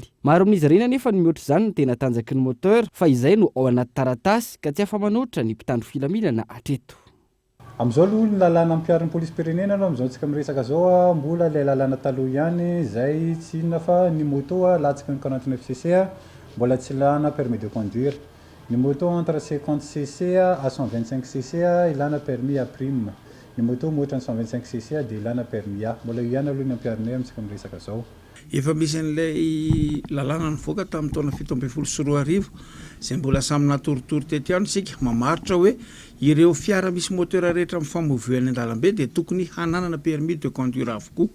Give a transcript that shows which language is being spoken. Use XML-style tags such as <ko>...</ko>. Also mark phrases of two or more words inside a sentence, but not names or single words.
<mg>Maro amin'izy ireny anefa ny mihoatra izany ny tena tanjaky ny moteur fa izay no ao anaty taratasy ka tsy afa-manoatra ny mpitandro filaminana hatreto. Amin'izao aloha ny lalàna ampiarin'ny polisy pirenena aloha amin'izao antsika miresaka zao mbola le lalàna taloha ihany zay tsy inona fa ny moto latsaky ny 49cc mbola tsy ilana</mg> <fr>permis de conduire.</fr> <mg>Ny moto</mg> <fr>entre 50cc à 125cc</fr> <mg>ilana</mg> <fr>permis à prime.</fr> <mg>Ny moto motra ny 125cc dia ilana permis A. Mbola io ihany aloha ny ampiarinay amintsika miresaka zao. Efa misy an'ilay lalàna nivoaka tamin'ny taona 17 izay mbola samy natoritory teto ihany isika mamaritra hoe ireo fiara misy moteur rehetra mifamoivoizana an-dalambe dia tokony hananana</mg> <fr>permis de conduire</fr> <mg>avokoa.</mg>